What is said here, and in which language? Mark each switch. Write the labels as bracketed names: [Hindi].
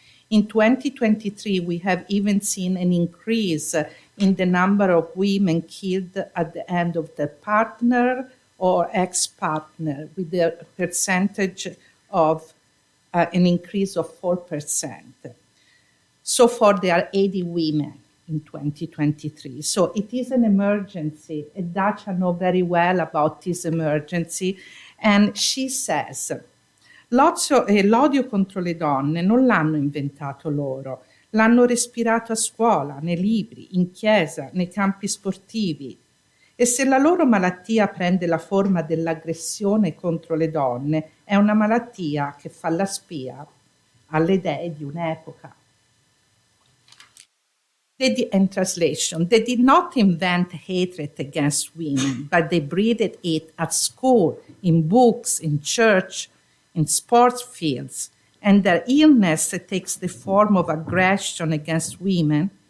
[English] In 2023, we have even seen an increase in the number of women killed at the end of their partner or ex-partner, with a percentage of an increase of 4%. So far, there are 80 women in 2023. So it is an emergency. Dacia knows very well about this emergency. And she says, [Italian] l'odio contro le donne non l'hanno inventato loro, l'hanno respirato a scuola, nei libri, in chiesa, nei campi sportivi. E se la loro malattia prende la forma dell'aggressione contro le donne, è una malattia che fa la spia alle dee di un'epoca. [English] In translation, they did not invent hatred against women, but they breathed it at school, in books, in church, in sports fields. And their illness takes the form of aggression against women.